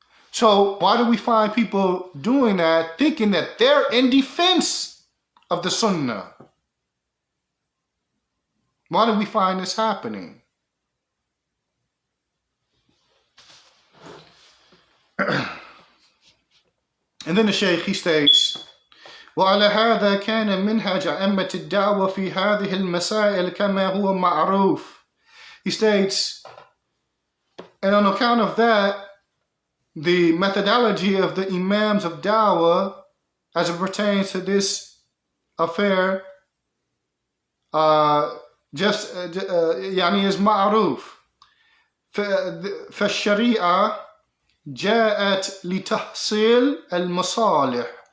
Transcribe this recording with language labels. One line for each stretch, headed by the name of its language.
English: So why do we find people doing that, thinking that they're in defense of the Sunnah? Why do we find this happening? And then the Shaykh, he states,
Arabic: وعلى هذا كان منهج أئمة الدعوة في هذه المسائل كما هو معروف.
English: He states, and on account of that, the methodology of the Imams of Dawah as it pertains to this affair يعني is معروف.
Arabic: فالشريعة جاءت لتحصيل المصالح.